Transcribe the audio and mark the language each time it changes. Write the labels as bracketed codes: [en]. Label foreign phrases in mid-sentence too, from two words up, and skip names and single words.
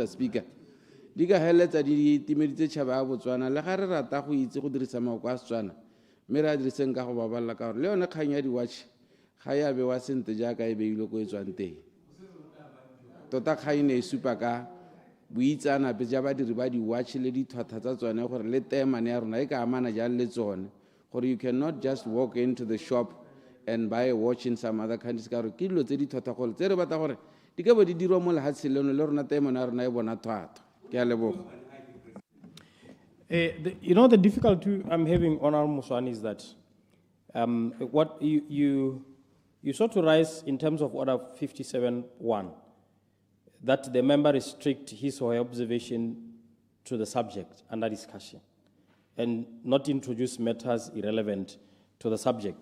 [tn] Speaker di ka heletsa di timeditse tšhaba ya Botswana le ga re rata go itse go dirisa maoko a Setswana mme re a diriseng ka go babalela ka gore le yone kgang ya di-watch ga ya bewa sentle jaaka e beilwe ko e tswang teng. Tota kgang ne e supa ka boitsanape ja badiri ba di-watch le dithwatha tsa tsone gore le temane ya rona e ka amana jang le tsone gore [en] you cannot just walk into the shop and buy a watch in some other countries. [tn] Ka gore ke dilo tse di thwatha gole tse re batla gore di ka bo di dirwa mo lehatshe leno le rona temane ya rona e bona thwatha. Ke a leboga. [en] You know, the difficulty I'm having, Honorable Muswan, is that what you sought to rise in terms of Order 57.1, that the member restrict his or her observation to the subject under discussion and not introduce matters irrelevant to the subject.